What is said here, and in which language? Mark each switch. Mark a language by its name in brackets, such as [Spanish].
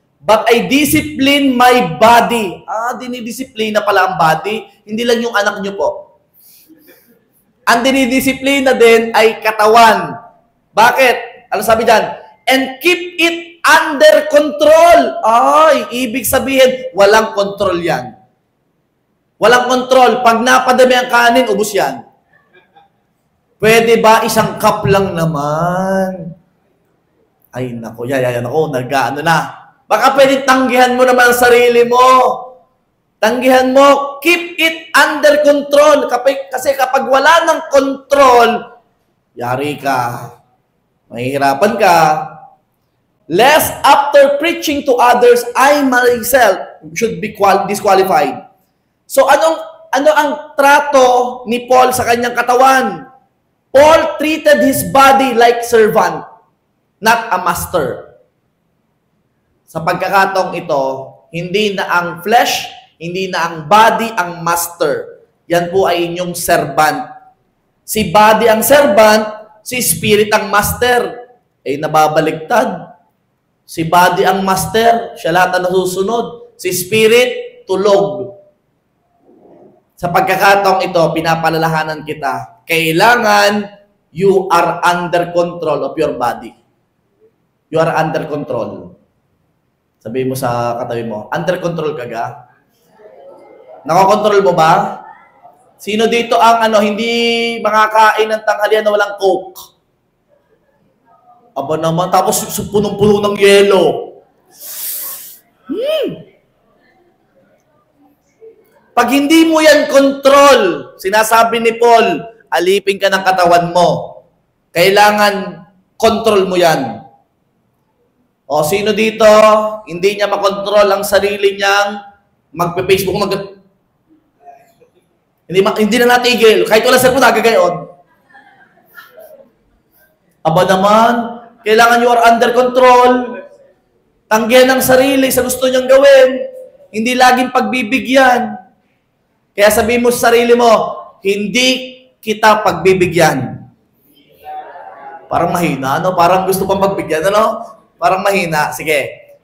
[English] But I discipline my body. [Filipino] Dinidisiplina pala ang body. Hindi lang yung anak niyo po. Ang dinidisiplina din ay katawan. Bakit? Ano sabi dyan? [English] And keep it under control. [Filipino] Ibig sabihin, walang control yan. Walang control. Pag napadami ang kanin, ubos yan. Pwede ba isang cup lang naman? Ay, nako, nag-ano na. Baka pwede tanggihan mo naman ang sarili mo. Tanggihan mo, [English] keep it under control. [Filipino] Kasi kapag wala ng control, yari ka. Mahihirapan ka. [English] Lest after preaching to others, I myself should be disqualified. [Filipino] So ano ang trato ni Paul sa kanyang katawan? [English] Paul treated his body like servant, not a master. [Filipino] Sa pagkakataong ito, hindi na ang flesh, hindi na ang body ang master. Yan po ay inyong servant. Si body ang servant, si spirit ang master. Nababaligtad. Si body ang master, siya lahat ang nasusunod. Si spirit, tulog. Sa pagkakataong ito, pinapalalahanan kita. [English] Kailangan you are under control of your body. You are under control. [Filipino] Sabihin mo sa katabi mo, under control ka ga? Nakokontrol mo ba? Sino dito ang hindi makakain ng tanghalian na walang Coke? Aba naman, tapos punong-puno ng yelo. Pag hindi mo yan control, sinasabi ni Paul, alipin ka ng katawan mo. Kailangan control mo yan. O sino dito, hindi niya makontrol ang sarili niyang magpe-Facebook, hindi na natigil. Kahit wala cellphone, nagagayon. Aba naman, kailangan [English] you are under control. [Filipino] Tanggihan ang sarili sa gusto niyang gawin. Hindi laging pagbibigyan. Kaya sabihin mo sa sarili mo, hindi kita pagbibigyan. Parang mahina, no? Parang gusto pang pagbigyan, ano? Parang mahina. Sige.